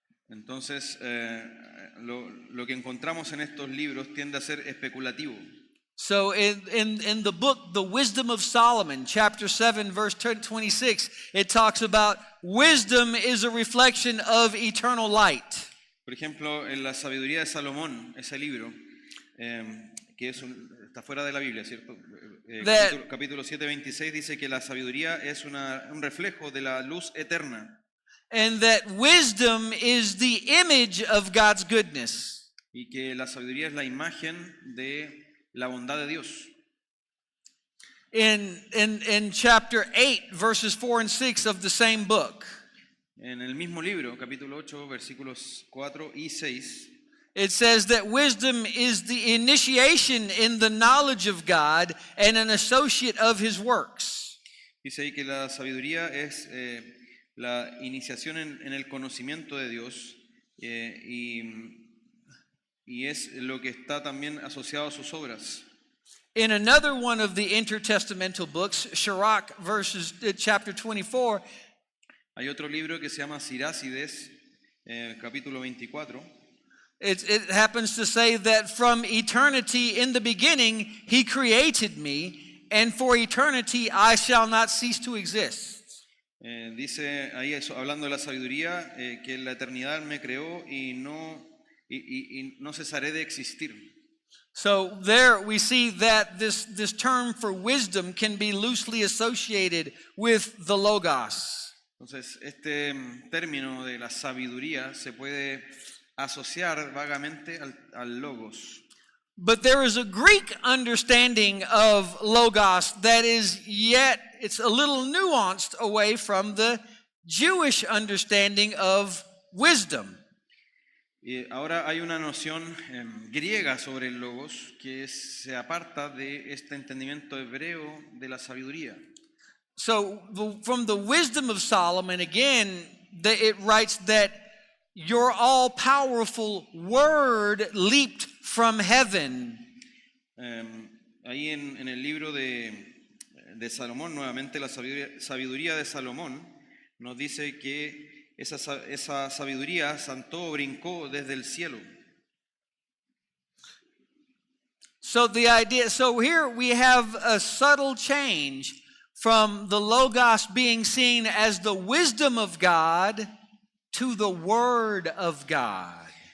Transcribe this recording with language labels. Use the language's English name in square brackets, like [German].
[Spanish] Entonces, lo que encontramos en estos libros tiende a ser especulativo. [English] So in the book, The Wisdom of Solomon, chapter 7, verse 26, it talks about wisdom is a reflection of eternal light. [Spanish] Por ejemplo, en la Sabiduría de Salomón, ese libro, que está fuera de la Biblia, ¿cierto? Capítulo 7, 26 dice que la sabiduría es un reflejo de la luz eterna. [English] And that wisdom is the image of God's goodness. [Spanish] Y que la sabiduría es la imagen de la bondad de Dios. [English] In chapter 8, verses 4 and 6 of the same book, [Spanish] En el mismo libro, capítulo 8, versículos 4 y 6, [English] it says that wisdom is the initiation in the knowledge of God and an associate of his works. [Spanish] dice ahí que la sabiduría es la iniciación en el conocimiento de Dios y es lo que está también asociado a sus obras. [English] In another one of the intertestamental books, Sirach chapter 24, [Spanish] Hay otro libro que se llama Sirácides, capítulo 24. [English] It happens to say that from eternity in the beginning, he created me, and for eternity I shall not cease to exist. [Spanish] Dice ahí eso, hablando de la sabiduría, que en la eternidad me creó y no cesaré de existir. [English] So there we see that this term for wisdom can be loosely associated with the Logos. [Spanish] Entonces, este término de la sabiduría se puede asociar vagamente al logos. [English] But there is a Greek understanding of Logos that is yet, it's a little nuanced away from the Jewish understanding of wisdom. [Spanish] Y ahora hay una noción griega sobre el logos que se aparta de este entendimiento hebreo de la sabiduría. [English] So from the wisdom of Solomon, again, it writes that your all-powerful word leaped from heaven. [Spanish] Ahí en el libro de Salomón, nuevamente la sabiduría de Salomón, nos dice que esa sabiduría saltó, brincó desde el cielo. [English] So here we have a subtle change from the Logos being seen as the wisdom of God to the Word of God.